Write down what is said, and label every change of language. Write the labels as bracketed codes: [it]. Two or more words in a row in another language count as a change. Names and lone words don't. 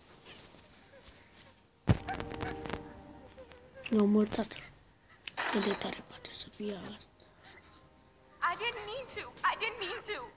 [ro] I-a omorât tatăl. Cât de tare poate să fie asta. [en] I didn't mean to. I didn't mean to.